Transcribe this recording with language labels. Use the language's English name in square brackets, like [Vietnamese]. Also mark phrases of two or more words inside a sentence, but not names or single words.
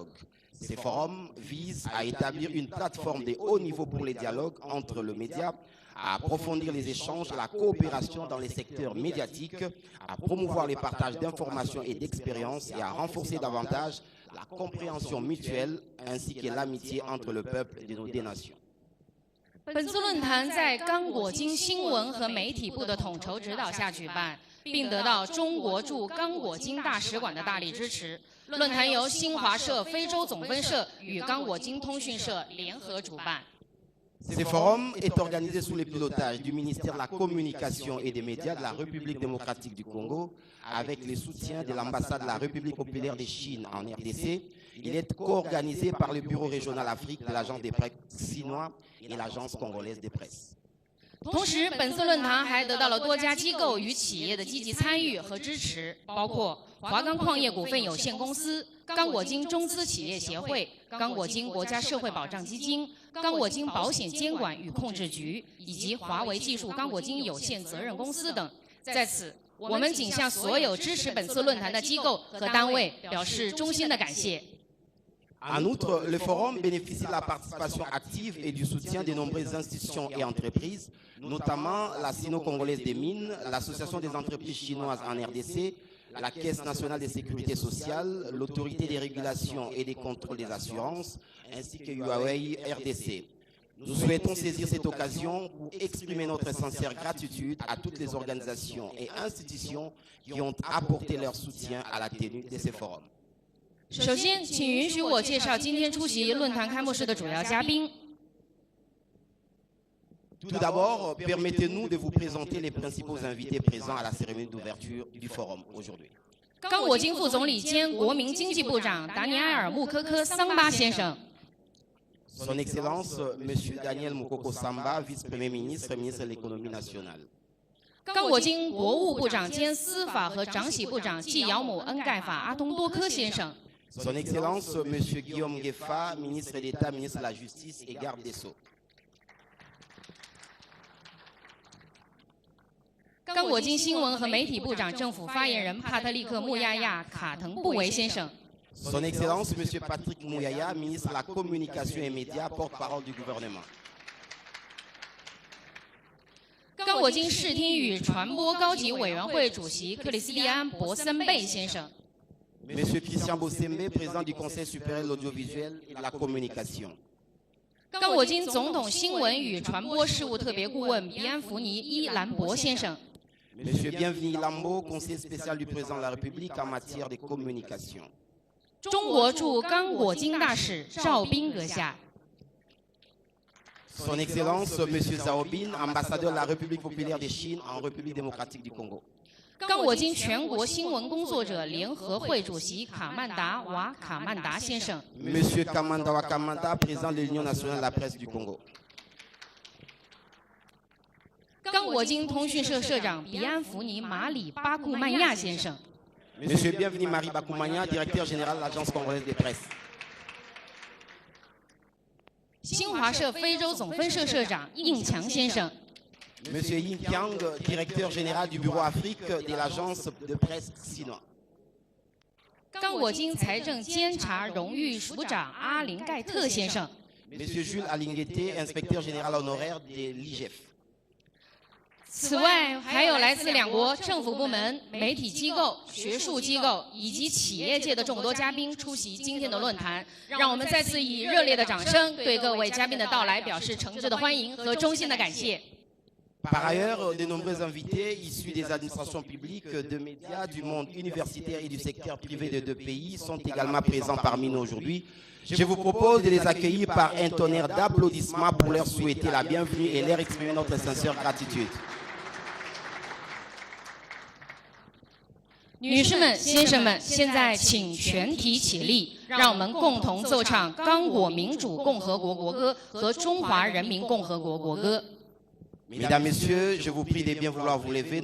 [French] Ces forums visent à établir une plateforme de haut niveau pour les dialogues entre le média, à approfondir les échanges, la coopération dans les secteurs médiatiques, à promouvoir les partages d'informations et d'expériences et à renforcer davantage la compréhension mutuelle ainsi que l'amitié entre le peuple de nos deux nations. [Chinese] 本次论坛在刚果金新闻和媒体部的统筹指导下举办，并得到中国驻刚果金大使馆的大力支持。论坛由新华社非洲总分社与刚果金通讯社联合主办。 [French] Ce forum est organisé sous le pilotage du ministère de la Communication et des Médias de la République démocratique du Congo, avec le soutien de l'ambassade de la République populaire de Chine en RDC. Il est co-organisé par le bureau régional Afrique de l'Agence des presse chinois et l'Agence congolaise des presses. [Chinese] 同时，本次论坛还得到了多家机构与企业的积极参与和支持，包括华钢矿业股份有限公司、刚果金中资企业协会、刚果金国家社会保障基金、刚果金保险监管与控制局以及华为技术刚果金有限责任公司等。在此，我们仅向所有支持本次论坛的机构和单位表示衷心的感谢。 [French] En outre, le forum bénéficie de la participation active et du soutien de nombreuses institutions et entreprises, notamment la Sino-Congolaise des Mines, l'Association des entreprises chinoises en RDC, la Caisse nationale de sécurité sociale, l'Autorité des régulations et des contrôles des assurances, ainsi que Huawei RDC. Nous souhaitons saisir cette occasion pour exprimer notre sincère gratitude à toutes les organisations et institutions qui ont apporté leur soutien à la tenue de ces forums. [Chinese] 首先，请允许我介绍今天出席论坛开幕式的主要嘉宾。 [French] Tout d'abord, permettez-nous de vous présenter les principaux invités présents à la cérémonie d'ouverture du forum aujourd'hui. [Chinese] 刚果金副总理兼国民经济部长达尼埃尔·穆科科桑巴先生。 [French] Son Excellence, M. Daniel Mukoko Samba, vice-premier ministre et ministre de l'économie nationale. [Chinese] 刚果金国务部长兼司法和长喜部长季尧姆恩盖法阿东多科先生。 [French] Son Excellence, M. Guillaume Gueffa, ministre d'État, ministre de la Justice et garde des Sceaux. [Chinese] 刚果金新闻和媒体部长政府发言人帕特利克·穆亚亚·卡腾布维先生。 [French] Son Excellence, Monsieur Patrick Mouyaya, ministre de la Communication et Médias, porte-parole du gouvernement. [Chinese] 刚果金视听与传播高级委员会主席克里斯蒂安·博森贝先生。 [French] Monsieur Christian Bossembe, président du Conseil supérieur de l'audiovisuel et de la communication. [Chinese] 刚果金总统新闻与传播事务特别顾问比安福尼·伊兰博先生。 [French] Monsieur Bienvenu Lambo, conseiller spécial du président de la République en matière de communication. [Chinese] 中国驻刚果金大使赵斌阁下。 [French] Son Excellence, Monsieur Zhao Bin, ambassadeur de la République populaire de Chine en République démocratique du Congo. [Chinese] 刚果金全国新闻工作者联合会主席卡曼达瓦卡曼达先生。 [French] Monsieur Kamanda Wakamanda, président de l'Union nationale de la presse du Congo. [Chinese] 刚果金通讯社社长比安福尼马里巴库曼亚先生。 [French] Monsieur Bienvenu Marie Bakoumania, directeur général de l'Agence congolaise de presse. [Chinese] 新华社非洲总分社社长应强先生。 [French] Monsieur Yin Tiang, directeur général du bureau Afrique de l'Agence de presse chinoise. [Chinese] 刚果金财政监察荣誉署长阿林盖特先生。 [French] Monsieur Jules Alinguete, inspecteur général honoraire de l'IGF. [Chinese] 此外，还有来自两国政府部门、媒体机构、学术机构以及企业界的众多嘉宾出席今天的论坛。让我们再次以热烈的掌声，对各位嘉宾的到来表示诚挚的欢迎和衷心的感谢。 [French] Par ailleurs, de nombreux invités issus des administrations publiques, de médias, du monde universitaire et du secteur privé des deux pays sont également présents parmi nous aujourd'hui. Je vous propose de les accueillir par un tonnerre d'applaudissements pour leur souhaiter la bienvenue et leur exprimer notre sincère gratitude. [Chinese] 女士们、先生们，现在请全体起立，让我们共同奏唱刚果民主共和国国歌和中华人民共和国国歌。 [French] Mesdames, Messieurs, je vous prie de bien vouloir vous lever.